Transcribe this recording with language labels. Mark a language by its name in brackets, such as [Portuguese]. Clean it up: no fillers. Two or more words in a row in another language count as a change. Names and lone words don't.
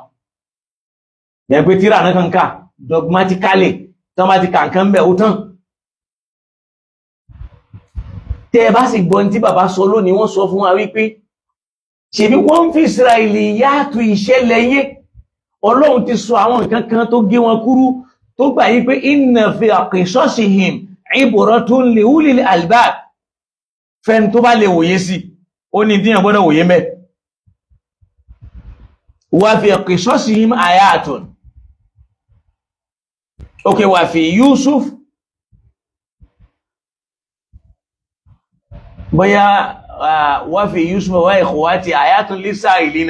[Yoruba] Yẹn pé tíra náà kan kà dogmatically, tán bá ti kà nǹkan bẹ̀ ó tán. Tẹ́ bá sì gbọ́ tí bàbá sọ lónìí, wọ́n sọ fún wa wípé ṣebí wọ́n fi Ísírẹ́lì yàtọ̀ ìṣẹ̀lẹ̀ yé. Ọlọ́run ti sọ àwọn nǹkan kan tó gé wọn kúrú, tó gbà yí pé [Arabic] إن في قصصهم عبرة لأولي الألباب. [Yoruba] Fẹ́ni tó bá lè wòye sí, ó ní díyàn gbọ́dọ̀ wòye mẹ́. [Arabic] وفي قصصهم آية. Okay, وفي يوسف, bóyá وفي يوسف وإخوته آيات للسائلين.